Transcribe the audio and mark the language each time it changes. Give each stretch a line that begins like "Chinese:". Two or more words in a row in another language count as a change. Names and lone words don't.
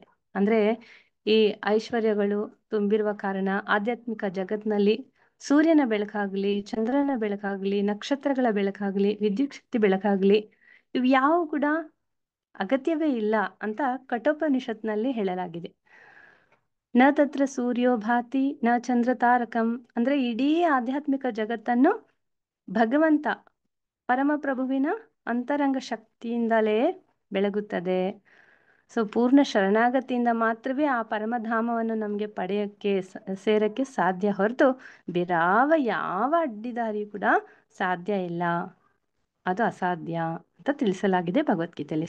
Kannada: ಅಂದ್ರೆ ಈ ಐಶ್ವರ್ಯಗಳು ತುಂಬಿರುವ ಕಾರಣ ಆಧ್ಯಾತ್ಮಿಕ ಜಗತ್ನಲ್ಲಿ ಸೂರ್ಯನ ಬೆಳಕಾಗ್ಲಿ, ಚಂದ್ರನ ಬೆಳಕಾಗ್ಲಿ, ನಕ್ಷತ್ರಗಳ ಬೆಳಕಾಗ್ಲಿ, ವಿದ್ಯುತ್ ಶಕ್ತಿ ಬೆಳಕಾಗ್ಲಿ ಇವು ಯಾವ ಕೂಡ ಅಗತ್ಯವೇ ಇಲ್ಲ ಅಂತ ಕಠೋಪನಿಷತ್ನಲ್ಲಿ ಹೇಳಲಾಗಿದೆ.
Sanskrit: ನ ತತ್ರ ಸೂರ್ಯೋ ಭಾತಿ ನ ಚಂದ್ರ ತಾರಕಂ.
Kannada: ಅಂದ್ರೆ ಇಡೀ ಆಧ್ಯಾತ್ಮಿಕ ಜಗತ್ತನ್ನು ಭಗವಂತ ಪರಮಪ್ರಭುವಿನ ಅಂತರಂಗ ಶಕ್ತಿಯಿಂದಲೇ ಬೆಳಗುತ್ತದೆ. ಸೊ ಪೂರ್ಣ ಶರಣಾಗತಿಯಿಂದ ಮಾತ್ರವೇ ಆ ಪರಮಧಾಮವನ್ನು ನಮ್ಗೆ ಪಡೆಯಕ್ಕೆ ಸೇರಕ್ಕೆ ಸಾಧ್ಯ, ಹೊರತು ಬೇರಾವ ಯಾವ ಅಡ್ಡಿದಾರಿ ಕೂಡ ಸಾಧ್ಯ ಇಲ್ಲ, ಅದು ಅಸಾಧ್ಯ ಅಂತ ತಿಳಿಸಲಾಗಿದೆ ಭಗವದ್ಗೀತೆಯಲ್ಲಿ.